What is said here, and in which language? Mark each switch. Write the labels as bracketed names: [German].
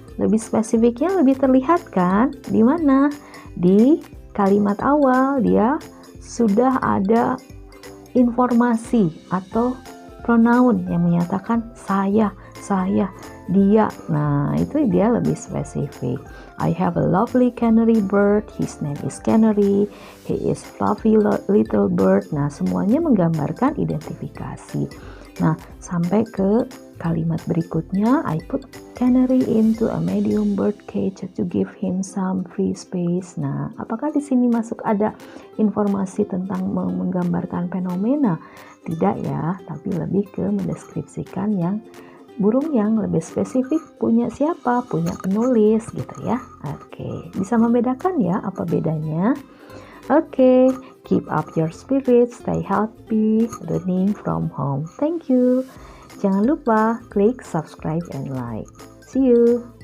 [Indonesian] Lebih spesifiknya lebih terlihat kan? Di mana? Di kalimat awal dia sudah ada informasi atau pronoun yang menyatakan saya, dia. Nah, itu dia lebih spesifik. [English] I have a lovely canary bird. His name is Canary. He is fluffy little bird. Nah, [Indonesian] semuanya menggambarkan identifikasi. [English] Nah, [Indonesian] sampai ke kalimat berikutnya, [English] I put Canary into a medium bird cage to give him some free space. [Indonesian] Nah, apakah di sini masuk ada informasi tentang menggambarkan fenomena? Tidak ya, tapi lebih ke mendeskripsikan yang burung yang lebih spesifik punya siapa, punya penulis gitu ya. Oke, bisa membedakan ya apa bedanya? Oke, keep up your spirit, stay healthy, learning from home. Thank you. Jangan lupa klik subscribe and like. See you.